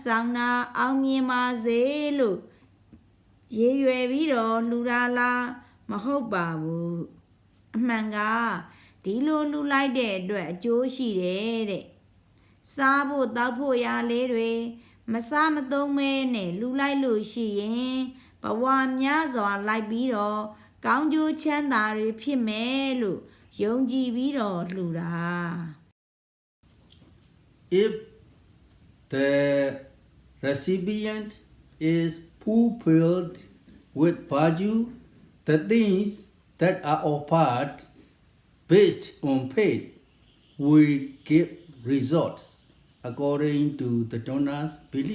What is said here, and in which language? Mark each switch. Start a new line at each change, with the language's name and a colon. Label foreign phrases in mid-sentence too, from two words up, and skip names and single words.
Burmese: ဆောင်တာအောင်မြင်ပါစေလို့ရည်ရွယ်ပြီးတော့လှူတာလားမဟုတ်ပါဘူးအမှန်ကဒီလိုလှူလိုက်တဲ့အတွက်အကျိုးရှိတယ်တဲ့စားဖို့တောက်ဖို့ရလေးတွေမစားမသုံးမဲနဲ့လှူလိုက်လို့ရှိရင်ဘဝများစွာလိုက်ပြီးတော့ကောင်းကျိုးချမ်းသာတွေဖြစ်မယ်လို့ယုံကြည်ပြီးတော့လှူတာ
English: If the recipient is fulfilled with virtue, the things that are offered based on faith will give results according to the donor's belief.